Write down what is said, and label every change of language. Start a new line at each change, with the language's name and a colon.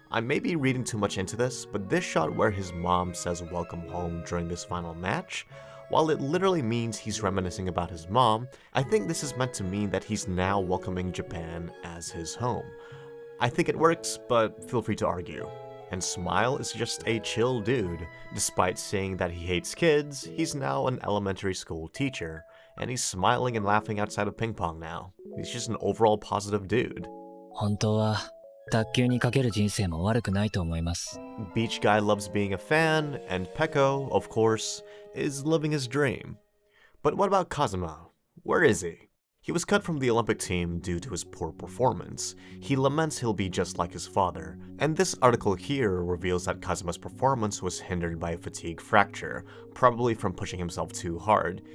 English: I may be reading too much into this, but this shot where his mom says welcome home during this final match, while it literally means he's reminiscing about his mom, I think this is meant to mean that he's now welcoming Japan as his home. I think it works, but feel free to argue. And Smile is just a chill dude. Despite saying that he hates kids, he's now an elementary school teacher, and he's smiling and laughing outside of Ping Pong now. He's just an overall positive dude.
Japanese: 本当は卓球にかける人生も悪くないと思います。
English: Beach Guy loves being a fan, and Peko, of course, is living his dream. But what about Kazuma? Where is he? He was cut from the Olympic team due to his poor performance. He laments he'll be just like his father, and this article here reveals that Kazuma's performance was hindered by a fatigue fracture, probably from pushing himself too hard.